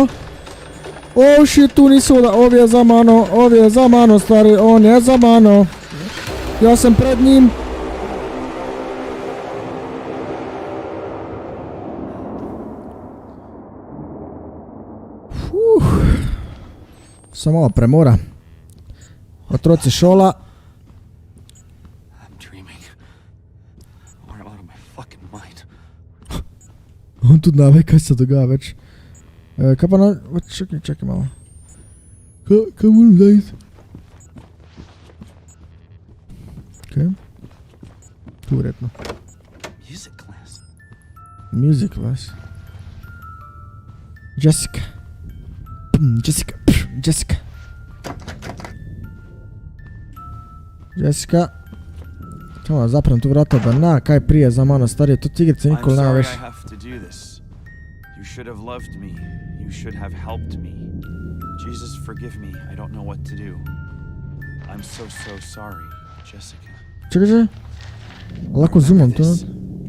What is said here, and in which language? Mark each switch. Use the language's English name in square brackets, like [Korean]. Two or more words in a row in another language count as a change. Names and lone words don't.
[English] Oh shit, [Slovenian] tu niso da, ovi je za mano, ovi je za mano, stari, on je za mano. Jaz sem pred njim. Samo malo premora. Otroci šola. [English] I'm dreaming. Or I'm out of my fucking mind. [Slovenian] On tudi ne ve, kaj se dogaja več. Kaj pa na... Čakaj malo. Kaj moram zdaj? Kaj? Tu vredno. [English] Music class. Music class. Jessica. Jessica. Jessica. Jessica. [Slovenian] Čemo, zaprem tu vrata, da na, kaj prije za mano, stari, to igrice nikoli ne veš. [English] I have to do this. You should have loved me. You should have helped me. Jesus, forgive me. I don't know what to do. I'm so sorry, Jessica. [Slovenian] Čekaj, že? Lahko zoomam to.